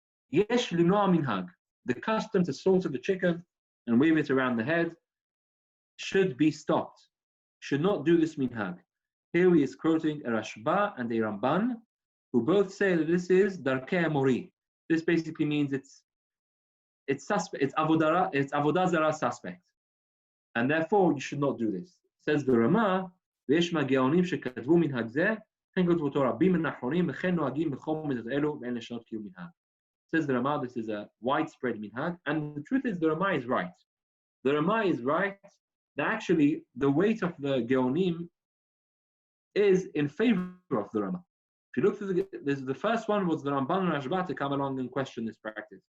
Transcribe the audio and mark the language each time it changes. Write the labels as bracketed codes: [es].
[he] Yesh limnoa minhag. [en] The custom to slaughter the chicken and wave it around the head should be stopped. Should not do this minhag. Here he is quoting a Rashba and a Ramban, who both say that this is darkei mori. This basically means it's suspect. It's avodah zarah suspect, and therefore you should not do this. Says the Rama, [he] ויש מהגאונים שכתבו מנהג זה, כן כתבו אותו רבים מן האחרונים, וכן נוהגים בכל מידות אלו, ואין לשנות קיום מנהג. [en] Says the Rama, this is a widespread minhag, and the truth is the Rama is right. The Rama is right that actually the weight of the Geonim is in favor of the Rama. If you look through the first one was the Ramban and Rashba to come along and question this practice.